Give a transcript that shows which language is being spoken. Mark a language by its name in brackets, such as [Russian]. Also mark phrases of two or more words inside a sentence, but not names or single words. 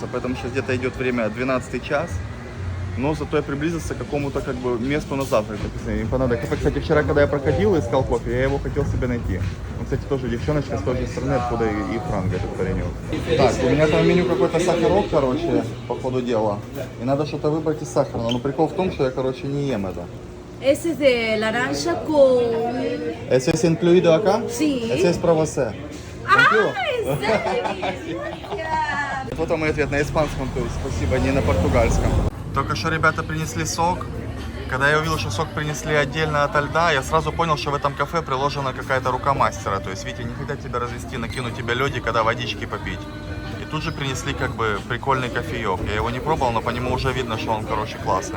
[Russian] Поэтому сейчас где-то идет время 12 час. Но зато я приблизился к какому-то как бы месту на завтрак. Кстати, вчера, когда я проходил и искал кофе, я его хотел себе найти. Он, кстати, тоже девчоночка с той же стороны, откуда и Франк, этот паренек. Так, у меня там в меню какой-то сахарок, короче, по ходу дела. И надо что-то выбрать из сахара. Но прикол в том, что я, короче, не ем это. [Spanish] Ese es de naranja con... ¿Eso es incluido acá? Sí. Eso es para você. ¡Ay, sí! [Russian] Вот мой ответ на испанском, то есть спасибо, не на португальском. Только что ребята принесли сок. Когда я увидел, что сок принесли отдельно от льда, я сразу понял, что в этом кафе приложена какая-то рука мастера. То есть, видите, не хотят тебя развести, накинуть тебе лёдик, когда водички попить. И тут же принесли как бы прикольный кофеек. Я его не пробовал, но по нему уже видно, что он, короче, классный.